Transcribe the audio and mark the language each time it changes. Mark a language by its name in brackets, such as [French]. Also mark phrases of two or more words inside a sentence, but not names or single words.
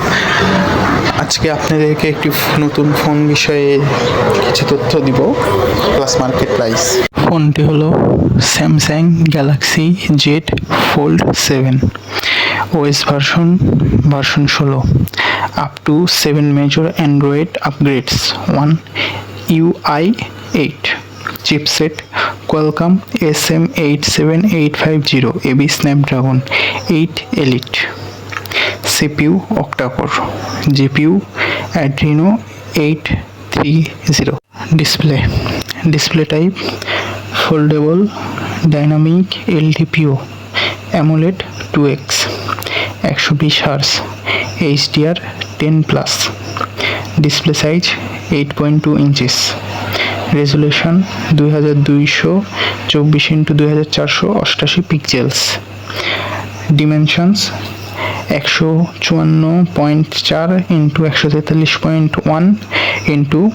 [Bangla] আজকে আপনাদেরকে একটি নতুন ফোন বিষয়ে কিছু তথ্য দিব, [English] plus market price. [Bangla] ফোনটি হলো [English] Samsung Galaxy Z Fold 7, OS version 16, up to 7 major Android upgrades, 1 UI 8 chipset Qualcomm SM87850 AB Snapdragon 8 Elite, CPU octa-core, GPU Adreno 830. Display type foldable dynamic LTPO AMOLED 2X 120 Hz HDR 10+, display size 8.2 inches, রেজুলেশন 2224x2488 pixels, dimensions 154.4 x 143.1 x